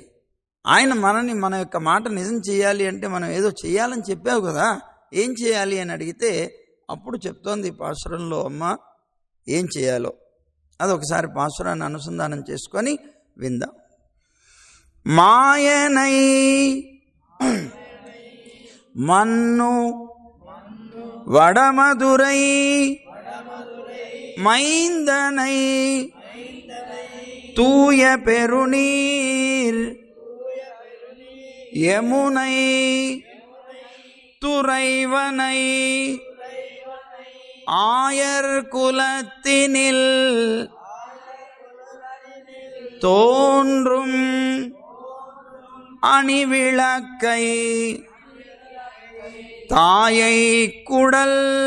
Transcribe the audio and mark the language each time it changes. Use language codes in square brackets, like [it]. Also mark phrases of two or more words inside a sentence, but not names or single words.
[te] ఆయన మన యొక్క మాట నిజం చేయాలి అంటే మనం ఏదో చేయాలని చెప్పావు కదా, ఏం చేయాలి అని అడిగితే అప్పుడు చెప్తోంది పాసురంలో అమ్మ ఏం చేయాలో. అదొకసారి పాసురాన్ని అనుసంధానం చేసుకొని విందాం. [ta] மாயனை மன்னு வடமதுரை மைந்தனை தூய பெருநீர் யமுனை துறைவனை ஆயர் குலத்தினில் தோன்றும் அணிவிளக்கை தாயை குடல்